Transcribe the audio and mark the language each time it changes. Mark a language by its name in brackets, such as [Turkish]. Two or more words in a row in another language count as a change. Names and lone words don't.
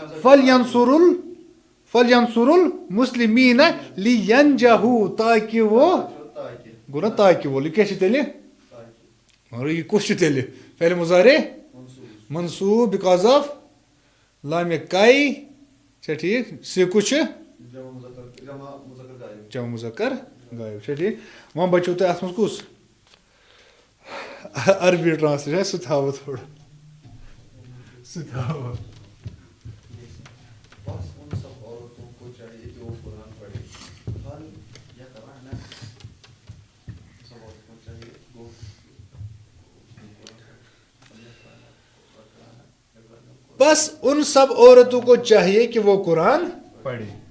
[Arabic] فلینصرُل مُسلِمیٖنہ لینجہو [Kashmiri] تاکہِ وہ گوٚو نہ تاکہِ وول یہِ کیٛاہ چھِ تیٚلہِ مگر یہِ کُس چھُ تیٚلہِ [Arabic] فعلِ مُضارے منصوٗب [English] because of [Kashmiri] لامہِ کاے چھا ٹھیٖک سی کُس چھُ جمع مذکر غایب چھا ٹھیٖک وۄنۍ بچو تۄہہِ اَتھ منٛز کُس عربی ٹرانسلیشن سُہ تھاوو تھوڑا سُہ تھاوو بس [Urdu] ان سب عورتوں کو چاہیے کہ وہ قرآن پڑھے